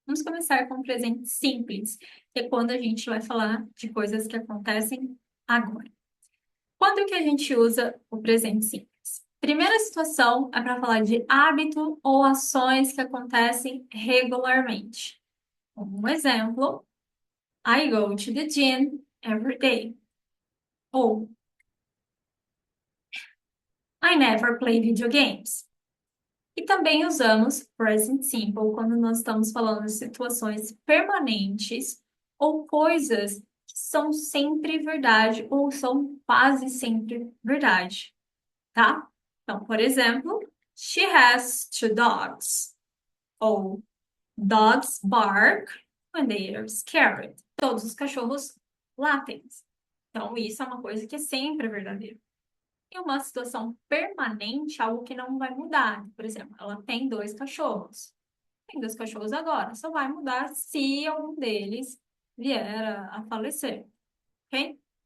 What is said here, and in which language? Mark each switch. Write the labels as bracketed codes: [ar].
[pt] Vamos começar com o presente simples, que é quando a gente vai falar de coisas que acontecem agora. Quando que a gente usa o presente simples? Primeira situação é para falar de hábito ou ações que acontecem regularmente. Um exemplo, [en] I go to the gym every day. [pt] Ou [en] I never play video games. [pt] E também usamos present simple quando nós estamos falando de situações permanentes ou coisas que são sempre verdade ou são quase sempre verdade, tá? Então, por exemplo, [en] she has two dogs. [pt] Ou [en] dogs bark when they are scared. [pt] Todos os cachorros latem. Então, isso é uma coisa que é sempre verdadeira. E uma situação permanente, algo que não vai mudar. Por exemplo, ela tem dois cachorros. Tem dois cachorros agora. Só vai mudar se algum deles vier a falecer. Ok?